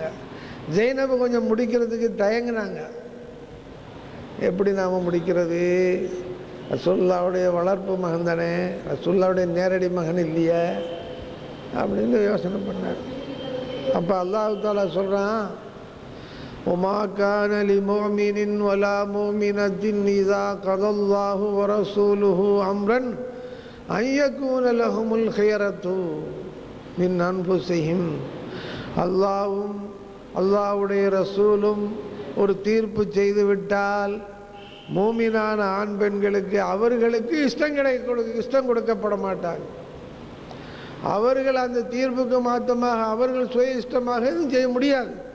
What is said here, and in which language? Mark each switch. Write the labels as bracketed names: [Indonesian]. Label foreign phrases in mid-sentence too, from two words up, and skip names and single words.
[Tamil] ஜெய்னபு கொஞ்சம் முடிக்கிறதுக்கு தயங்கினாங்க. எப்படி நாம் முடிக்கிறது? ரசூலுல்லாஹுடைய வளர்ப்பு மகன் தானே, ரசூலுல்லாஹுடைய நேரடி மகன் இல்லையே அப்படின்னு யோசனை பண்ணார். அப்போ [Arabic] الله تعالى [Tamil] சொல்கிறான், [Arabic] وما كان لمؤمن ولا مؤمنة إذا قضى الله ورسوله أمرا أن يكون لهم الخيرة من أنفسهم. [Tamil] அல்லாஹ்வும் அல்லாஹ்வுடைய ரசூலும் ஒரு தீர்ப்பு செய்து விட்டால் மூமினான ஆண் பெண்களுக்கு அவர்களுக்கு இஷ்டம் கொடுக்கப்பட மாட்டாங்க. அவர்கள் அந்த தீர்ப்புக்கு மாற்றமாக அவர்கள் சுய இஷ்டமாக எதுவும் செய்ய முடியாது.